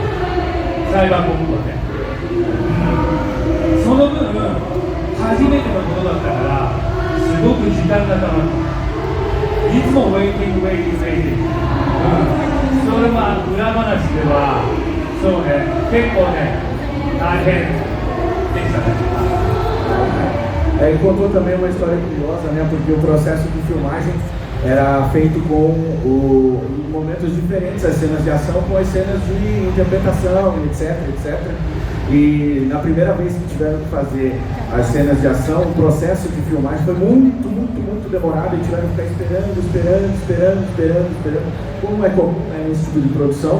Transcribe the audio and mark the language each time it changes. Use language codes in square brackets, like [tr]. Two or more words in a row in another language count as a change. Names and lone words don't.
[ja] サイバーコンプはね、その分初めてのことだったからすごく時間がかかる。いつもウェイティング、それは裏話ではそうね、結構ね大変でしたね。 [pt] Ele contou também uma história curiosa, né? Porque o processo de filmagem era feito com momentos diferentes, as cenas de ação com as cenas de interpretação, etc. E na primeira vez que tiveram que fazer as cenas de ação, o processo de filmagem foi muito demorado e tiveram que ficar esperando, como é comum, né, nesse tipo de produção.